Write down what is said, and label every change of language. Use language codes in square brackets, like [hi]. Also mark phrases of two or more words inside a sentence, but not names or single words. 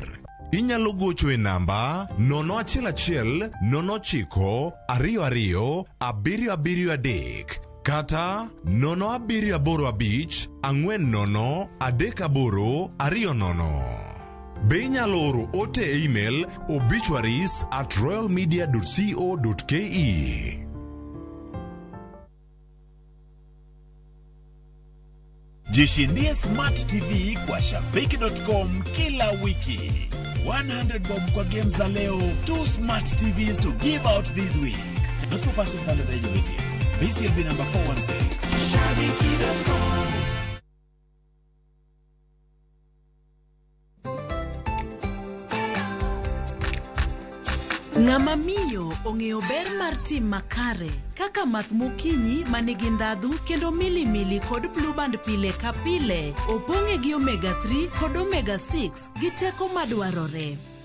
[luo] Inyalo gocho e namba 011 09 22 773 kata 0785 40 38 20. Be inyalo oro ote e email obituaries@royalmedia.co.ke. [sw] Jishindie Smart TV kwa shabiki.com kila wiki. [en] 100 bob [sw] kwa games za leo, [en] 2 Smart TVs to give out this week. Not for persons under the age of 18. BCLB number 416. Shabiki.com. [luo] Ng'ama miyo ong'eyo ber mar tim makare kaka math mokinyi manigi ndhadhu kendo milimili kod blue band pile ka pile opong'e gi omega 3 kod omega 6 gi teko madwarore.